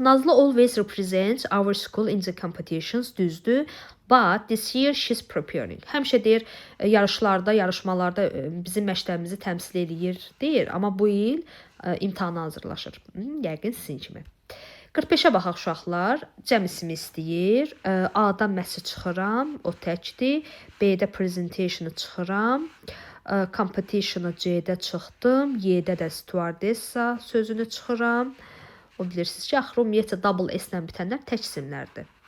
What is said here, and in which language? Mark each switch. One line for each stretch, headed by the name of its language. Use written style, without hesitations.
English: Nazlı always represents our school in the competitions,
Azerbaijani: düzdür.
English: But this year she's preparing.
Azerbaijani: Həmişə deyir, yarışmalarda bizim məktəbimizi təmsil edir, deyir. Amma bu il imtahana hazırlaşır. Yəqin sizin kimi. 45-ə baxaq uşaqlar. Cəm ismi istəyir. A-dan məsi çıxıram, o təkdir. B-də presentation'ı çıxıram. Competition'ı C-də çıxdım. Y-də də stewardessa sözünü çıxıram. O bilirsiniz ki, axırı ümumiyyətlə double S-lə bitənlər tək isimlərdir.